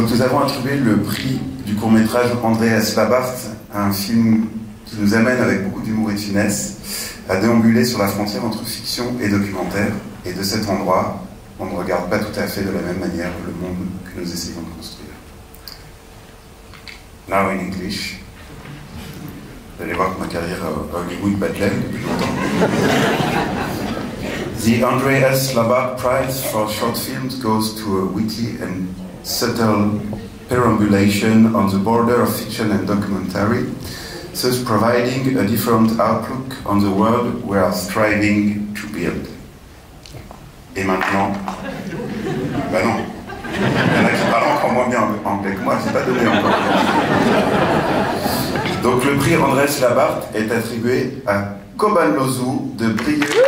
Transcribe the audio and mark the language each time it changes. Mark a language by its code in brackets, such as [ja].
[fr] Donc nous avons attribué le prix du court-métrage André S. Labarthe à un film qui nous amène avec beaucoup d'humour et de finesse à déambuler sur la frontière entre fiction et documentaire, et de cet endroit, on ne regarde pas tout à fait de la même manière le monde que nous essayons de construire. [en] Now in English. [fr] Vous allez voir que ma carrière à Hollywood bat l'aile depuis longtemps. [en] The André S. Labarthe Prize for Short Films goes to a witty and subtle perambulation on the border of fiction and documentary, thus providing a different outlook on the world we are striving to build. [fr] Et maintenant, ben non, il y en a qui parlent encore moins bien anglais que moi, c'est pas donné encore. Donc le prix André S. Labarthe est attribué à Koban Lozu de Brieux.